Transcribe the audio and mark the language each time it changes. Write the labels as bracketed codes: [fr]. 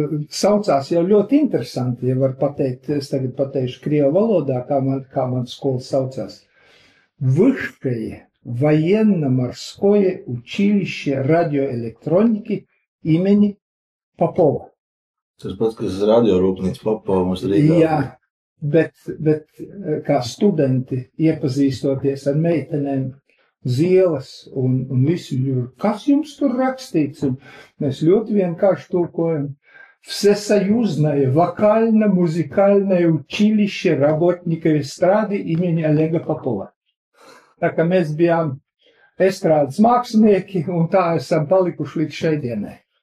[lv] saucās jau ļoti interesanti, ja var pateikt, es tagad pateikšu krievu valodā, kā man skola saucās. [ru] Высшее военно-морское училище радиоэлектроники имени Попова. [lv] Tas pats, kas radiorūpnīca Popova mums Rīgā. Jā, bet kā studenti iepazīstoties ar meitenēm uz ielas un visu jūru, kas jums tur rakstīts? Un mēs ļoti vienkārši tulkojam. [ru] Всесоюзное вокально-музыкальное училище работников эстрады имени Олега Попова. [lv] Tā kā mēs bijām estrādes mākslinieki, un tā esam palikuši līdz šai dienai.